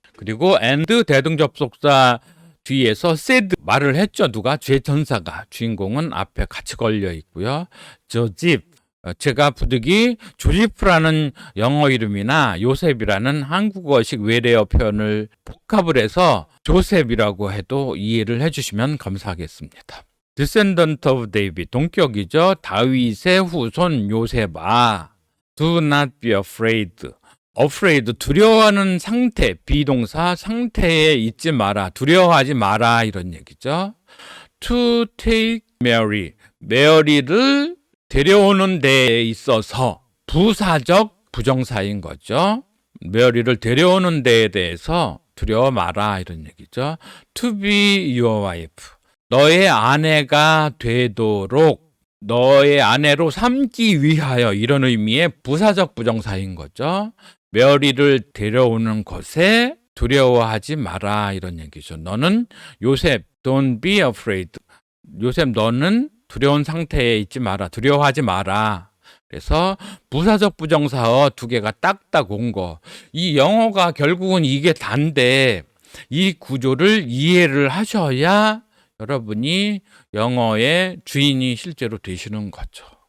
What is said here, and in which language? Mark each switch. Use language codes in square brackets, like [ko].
[ko] 그리고 and 대등접속사 뒤에서 said 말을 했죠. 누가? 주의 천사가. 주인공은 앞에 같이 걸려 있고요. 저집 제가 부득이 조지프라는 영어 이름이나 요셉이라는 한국어식 외래어 표현을 복합을 해서 조셉이라고 해도 이해를 해주시면 감사하겠습니다. [en] Descendant of David, [ko] 동격이죠. 다윗의 후손 요셉아. [en] Do not be afraid. [ko] afraid, 두려워하는 상태, 비동사 상태에 있지 마라. 두려워하지 마라 이런 얘기죠. [en] To take Mary, [ko] 메리를 데려오는 데에 있어서 부사적 부정사인 거죠. 메리를 데려오는 데에 대해서 두려워 마라 이런 얘기죠. [en] To be your wife, [ko] 너의 아내가 되도록 너의 아내로 삼기 위하여 이런 의미의 부사적 부정사인 거죠. 메리를 데려오는 것에 두려워하지 마라 이런 얘기죠. 너는 [en] 요셉, don't be afraid. [ko] 요셉 너는 두려운 상태에 있지 마라. 두려워하지 마라. 그래서 부사적 부정사어 두 개가 딱딱 온 거. 이 영어가 결국은 이게 단데 이 구조를 이해를 하셔야 여러분이 영어의 주인이 실제로 되시는 거죠.